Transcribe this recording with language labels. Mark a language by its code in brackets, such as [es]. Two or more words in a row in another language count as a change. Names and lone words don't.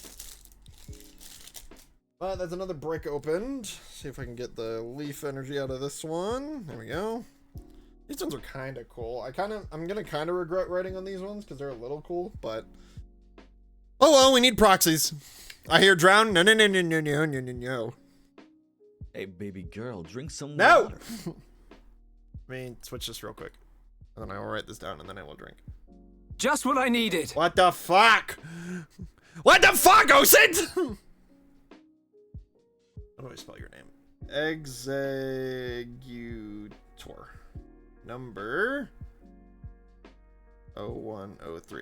[en] But there's another brick opened. See if I can get the leaf energy out of this one. There we go. These ones are kind of cool. I'm gonna kind of regret writing on these ones because they're a little cool, but oh well, we need proxies. I hear drown. No, no, no, no, no, no, no, no, no. Hey, baby girl, drink some No. water. Let me switch this real quick, and then I will write this down, and then I will drink. Just what I needed. What the fuck? What the fuck, Osid? How do I spell your name? Executor. Number 0103.